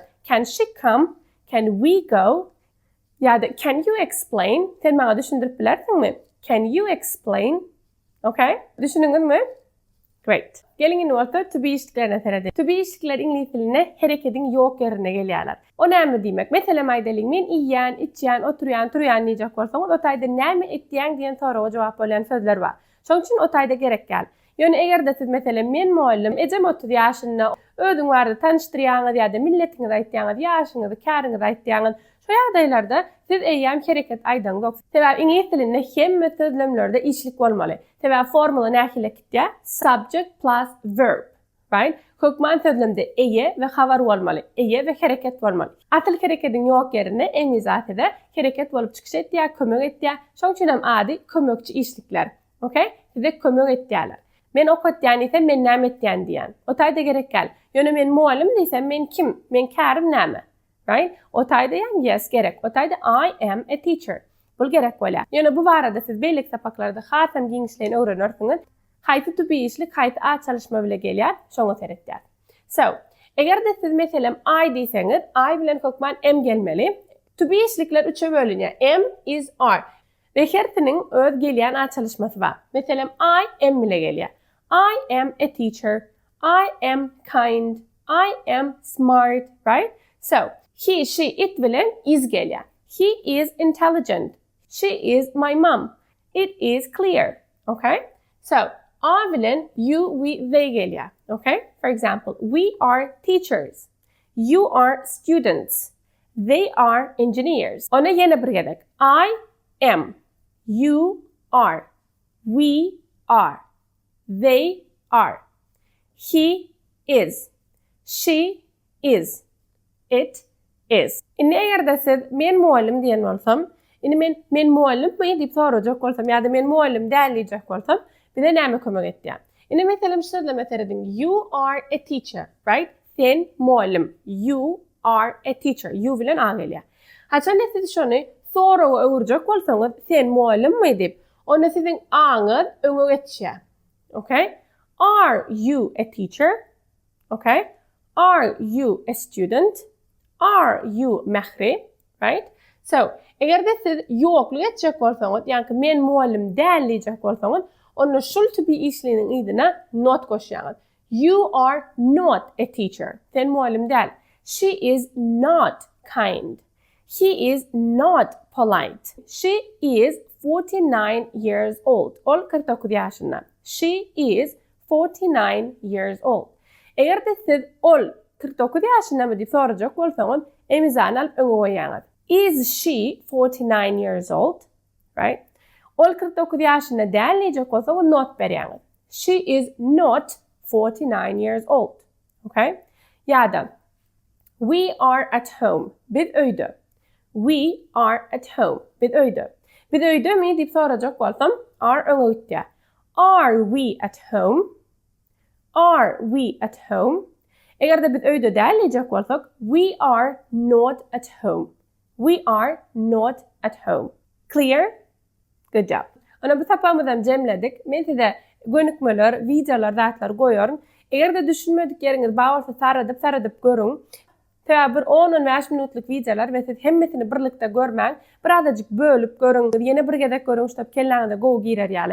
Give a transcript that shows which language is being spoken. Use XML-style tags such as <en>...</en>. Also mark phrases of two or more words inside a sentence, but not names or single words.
<en>Can she come? Can we go? ýa-da can you explain?</en> <tk>Sen maňa düşündirip bilersiňmi?</tk> <en>Can you explain? Okay? Düşünüňizmi? Great.</en> <tk>Gelin indi bolsa</tk> <en>to be</en> <tk>işliklerine seredelim.</tk> <en>To be</en> <tk>işlikler ingliz diline hereketiň ýok ýerine gelýärler. O näme diýmek? Meselem aýdalyň, men iýýän, içýän, oturýan, turýan diýjek bolsaňyz, o taýda näme etdiň diýen soraga jogap bolan sözler bar. Şoň üçin o taýda gerek gäl. Ýöne eger de siz meselem men muallim, ejem 30 ýaşynda ödüň barada tanıştyrýaňyz ýa-da milletiňiz aýtýaňyz, ýaşyňyzy, käriňizi aýtýaňyz, şo ýagdaýlarda siz eýýäm hereket aýdan gok. Sebäp ingliz dilinde hemme sözlemlerde işlik bolmaly. Sebäp formula nähile kitýär?</tk> <en>Subject plus verb, right?</en> <tk>Hukman sözlemde eýe we habar bolmaly. Eýe we hereket bolmaly. Atyl hereketiň ýok ýerine emri zatyda hereket bolup çykyş etýär, kömek etýär. Şoň üçin hem ady kömekçi işlikler. Okay? Size kömek etýärler. Men okutýan ise men näme etýän diýen. O taýda gerek gäl. Ýöne men muallim diýsem men kim? Men kärim näme? Right? O taýda ýa yes gerek. O taýda</tk> <en>I am a teacher.</en> <tk>Bul gerek bolýar. Ýöne bu barada siz beýlik sapaklarda hatam giňişlerini öwrenirsiňiz. Haýsy</tk> <en>to be</en> <tk>işlik, haýsy a çalışma bile gelýär, şoňa seretýär. So, eger de siz meselem I diýseňiz, I bilen hukman am gelmeli. To be işlikler üçe bölünýär.</tk> <en>Am is are.</en> <tk>Ve hertiniň öz gelýän a çalışmasy bar. Meselem</tk> <en>I am</en> <tk>bile gelýär.</tk> <en>I am a teacher. I am kind. I am smart, right?</en> <tk>So,</tk> <en>he, she, it</en> <tk>bilen is gelýär.</tk> <en>He is intelligent. She is my mom. It is clear. Okay?</en> <tk>So, I bilen</tk> <en>you, we, they</en> <tk>gelýär.</tk> <en>Okay? For example, we are teachers. You are students. They are engineers.</en> <tk>Ona ýene bir gerek.</tk> <en>I am. You are. We are. They are. He is. She is. It is.</en> <tk>Indi eger de siz men muallim diýen bolsam, Indi men muallim mi dip sorajak bolsam ýa-da men muallim dälejek bolsam, bize näme kömek etdi? Indi meselem şurada meselem</tk> <en>you are a teacher, right?</en> <tk>Sen muallim.</tk> <en>You are a teacher. You</en> <tk>bilen agelýär. Haçan siz şonu soraga öwürjek bolsaňyz, sen muallim mi dip, onda sizin aňyz öňe geçýär.</tk> <en>Okay? Are you a teacher? Okay? Are you a student? Are you mahri? Right? So,</en> <tk>egerde siz ýoklugy etjek bolsaňyz, ýani men muallim dälejek bolsaňyz, onda</tk> <en>should to be</en> <tk>işliginiň ýerine not goşýaňyz.</tk> <en>You are not a teacher.</en> <tk>Sen muallim däl.</tk> <en>She is not kind. He is not polite. She is 49 years old.</en> <tk>Ol 49 ýaşynda.</tk> <en>She is 49 years old.</en> <tk>Egerde siz ol 49 ýaşynda diýip sorajak bolsaňyz, emizan alyp öňe goýýaňyz.</tk> <en>Is she 49 years old? Right?</en> <tk>Ol 49 ýaşynda dälejek bolsaňyz not berýäňiz.</tk> <en>She is not 49 years old. Okay? Ýa-da we are at home.</en> <tk>Biz öýde.</tk> <en>We are at home.</en> <tk>Biz öýde. Biz öýde mi diýip sorajak bolsam, are öňe gitdi.</tk> <en>Are we at home? Are we at home?</en> <tk>Egerde biz öýde dälejek bolsak,</tk> <en>we are not at home. We are not at home. Clear? Good job.</en> <tk>Ana bu tapamyzdan jemledik. Men size gönükmeler, videolar, zatlar goýarym. Egerde düşünmedik ýeriňiz bar bolsa saradyp görüň. Täze bir 10-15 minutluk videolar we siz hemmesini birlikde görmäň. Birazajyk bölüp görüň, ýene bir gezek görüň, şop kelläňizde go girer ýaly.</tk>